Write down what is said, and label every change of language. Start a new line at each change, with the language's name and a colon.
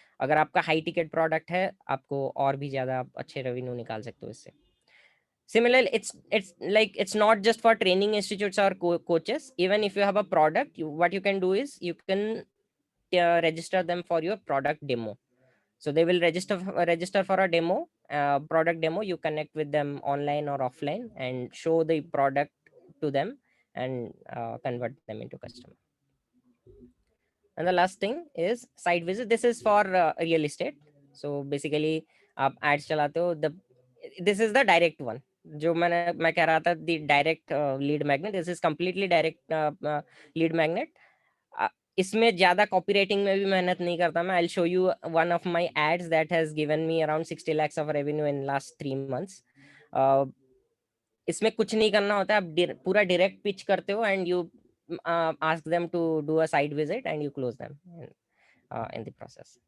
Hindi: अगर आपका high ticket product है, आपको और भी ज्यादा अच्छे रेवेन्यू निकाल सकते हो इससे.
English: Similarly, it's not just for training institutes or coaches. Even if you have a product, what you can do is you can register them for your product demo. So they will register for a demo, product demo. You connect with them online or offline and show the product to them and convert them into customer. And the last thing is site visit. This is for real estate. So basically,
Hindi: आप ads चलाते हो.
English: This is the direct one.
Hindi: जो मैं कह रहा था,
English: the direct lead magnet. This is completely direct lead magnet.
Hindi: इसमें ज्यादा copywriting में भी मेहनत नहीं करता मैं.
English: I'll show you one of my ads that has given me around 60 lakhs of revenue in last 3 months.
Hindi: इसमें कुछ नहीं करना होता है, आप पूरा direct pitch करते हो
English: and you ask them to do a site visit and you close them in the process.